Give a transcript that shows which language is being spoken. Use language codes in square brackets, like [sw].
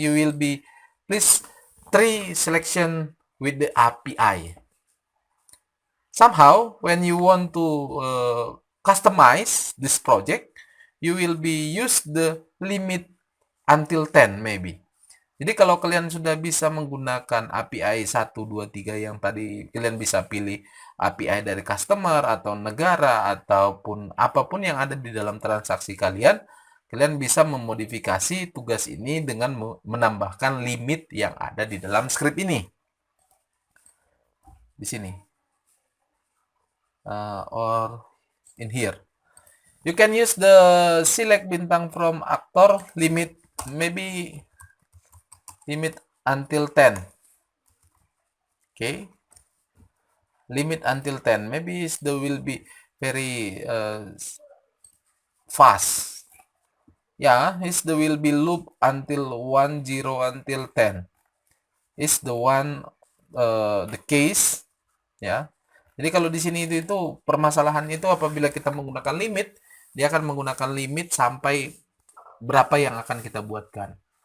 [en] You will be please 3 selection with the API. Somehow when you want to customize this project, you will be use the limit until 10 maybe. [id] Jadi kalau kalian sudah bisa menggunakan API 1, 2, 3 yang tadi, kalian bisa pilih API dari customer atau negara ataupun apapun yang ada di dalam transaksi kalian, kalian bisa memodifikasi tugas ini dengan menambahkan limit yang ada di dalam script ini. Di sini. [en] Or in here. You can use the select bintang from actor limit, maybe limit until 10. Okay, limit until 10. Maybe the will be very fast. Yeah, the will be loop until 1, 0 until 10. Is the one the case. Ya. [id] Jadi kalau di sini itu permasalahan itu apabila kita menggunakan limit, dia akan menggunakan limit sampai berapa yang akan kita buatkan.